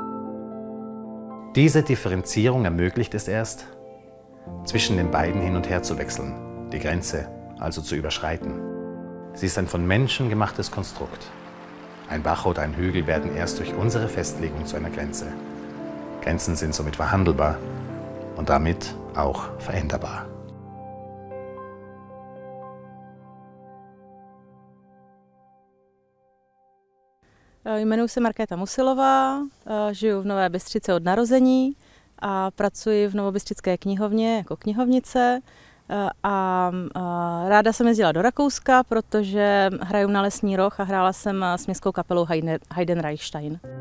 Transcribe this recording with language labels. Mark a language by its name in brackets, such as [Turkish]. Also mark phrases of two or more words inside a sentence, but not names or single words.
[German] Diese Differenzierung ermöglicht es erst, zwischen den beiden hin und her zu wechseln, die Grenze also zu überschreiten. Sie ist ein von Menschen gemachtes Konstrukt. Ein Bach oder ein Hügel werden erst durch unsere Festlegung zu einer Grenze. Grenzen sind somit verhandelbar und damit auch veränderbar. [Czech] Jmenuji se Markéta Musilová, žiju v Nové Bystřici od narození a pracuji v Novobystrické knihovně jako knihovnice. A ráda jsem jezdila do Rakouska, protože hraju na Lesní roh a hrála jsem s městskou kapelou Heidenreichstein.